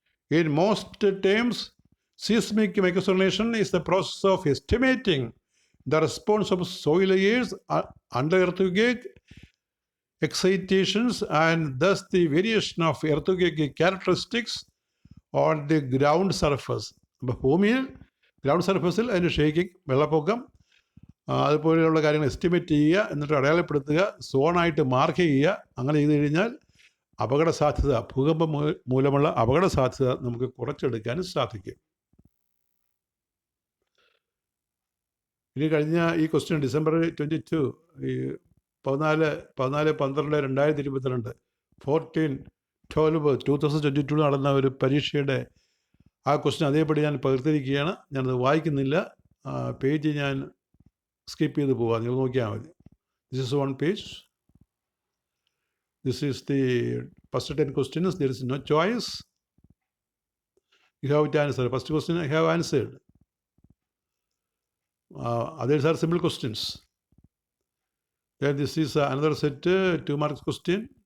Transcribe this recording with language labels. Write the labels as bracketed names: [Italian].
[English] In most terms, seismic microsolation is the process of estimating the response of soil layers under earthquake excitations and thus the variation of earthquake characteristics on the ground surface. [Malayalam] അപ്പോൾ ഭൂമിയിൽ ground സർഫസിൽ അതിൻ്റെ shaking, വെള്ളപ്പൊക്കം, അതുപോലെയുള്ള കാര്യങ്ങൾ estimate ചെയ്യുക, എന്നിട്ട് അടയാളപ്പെടുത്തുക, സോണായിട്ട് മാർക്ക് ചെയ്യുക. അങ്ങനെ ചെയ്ത് കഴിഞ്ഞാൽ അപകട സാധ്യത, ഭൂകമ്പം മൂലമുള്ള അപകട സാധ്യത നമുക്ക് കുറച്ചെടുക്കാനും സാധിക്കും. ഇനി കഴിഞ്ഞ ഈ ക്വസ്റ്റ്യൻ ഡിസംബർ 22, ഈ 14/12/2022 14/12/2022 നടന്ന ഒരു പരീക്ഷയുടെ ആ ക്വസ്റ്റ്യൻ അതേപടി ഞാൻ പകർത്തിരിക്കുകയാണ്. ഞാനത് വായിക്കുന്നില്ല, പേജ് ഞാൻ സ്കിപ്പ് ചെയ്ത് പോവാം, നിങ്ങൾ നോക്കിയാൽ മതി. [English] This is one page. This is the first 10 questions. There is no choice. You have to answer. First question I have answered. Others are simple questions. Then this is another set, 2 marks question.